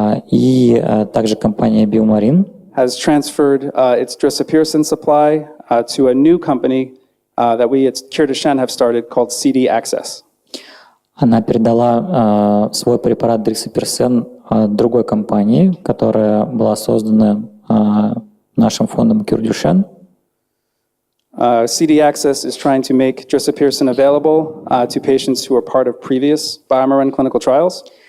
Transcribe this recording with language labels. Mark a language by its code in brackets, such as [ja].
[ru] И также компания Biomarin [en] has transferred its drisapersen supply to a new company that we at Cure Duchenne have started called CD Access. [ru] она передала свой препарат дрисаперсен другой компании, которая была создана нашим фондом Cure Duchenne. [en] CD Access is trying to make drisapersen available to patients who are part of previous BioMarin clinical trials.